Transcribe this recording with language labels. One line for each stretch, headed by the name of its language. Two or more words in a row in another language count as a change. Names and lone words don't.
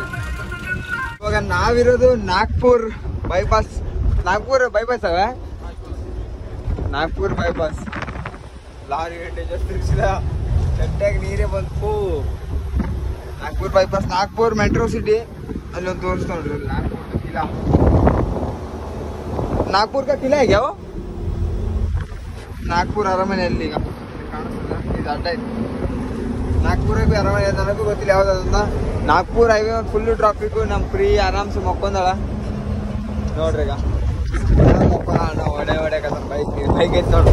Kannada: ಇವಾಗ ನಾವಿರೋದು ನಾಗ್ಪುರ್ ಬೈಪಾಸ್ ಅವ, ನಾಗ್ಪುರ್ ಬೈಪಾಸ್. ಲಾರಿ ಗಂಟೆ ತಿರ್ಸಿದ, ಗಂಟೆಗೆ ನೀರೇ ಬಂತು. ನಾಗ್ಪುರ್ ಬೈಪಾಸ್, ನಾಗ್ಪುರ್ ಮೆಟ್ರೋ ಸಿಟಿ. ಅಲ್ಲೊಂದು ತೋರಿಸ್ತಾ ನೋಡ್ರಿ, ನಾಗ್ಪುರ್
Hindi: का किला है क्या वो?
Kannada: ನಾಗ್ಪುರ್ ಅರಮನೆ ಅಲ್ಲಿ ಈಗ ಕಾಣಿಸ್ತದ, ಇದು ಅಡ್ಡ ಐತಿ. ನಾಗ್ಪುರ ಬಿ ಅರಮನೆ ನನಗೂ ಗೊತ್ತಿಲ್ಲ ಯಾವ್ದಂತ. ನಾಗ್ಪುರ್ ಹೈವೇ
English: full traffic.
Kannada: ನಮ್ಮ ಫ್ರೀ ಆರಾಮ್ಸೆ ಮಕ್ಕೊಂದಳ ನೋಡ್ರಿ. ಈಗ ಮಕ್ಕೊಂದ ಒಡೆ ಬೈಕ್ ಐತಿ ನೋಡ್ರಿ.